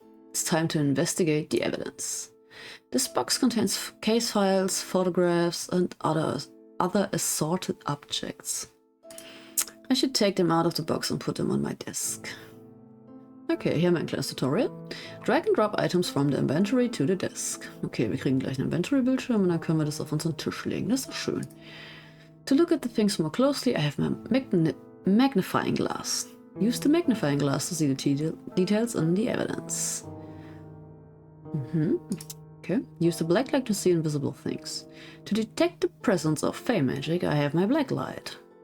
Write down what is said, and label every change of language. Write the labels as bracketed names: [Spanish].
[English] It's time to investigate the evidence. This box contains case files, photographs, and other assorted objects. I should take them out of the box and put them on my desk. [German] Okay, hier mein kleines Tutorial. [English] Drag and drop items from the inventory to the desk. [German] Okay, wir kriegen gleich einen Inventory-Bildschirm und dann können wir das auf unseren Tisch legen. Das ist doch schön. [English] To look at the things more closely, I have my magnifying glass. Use the magnifying glass to see the details in the evidence. Okay. Use the black light to see invisible things. To detect the presence of fae magic, I have my black light.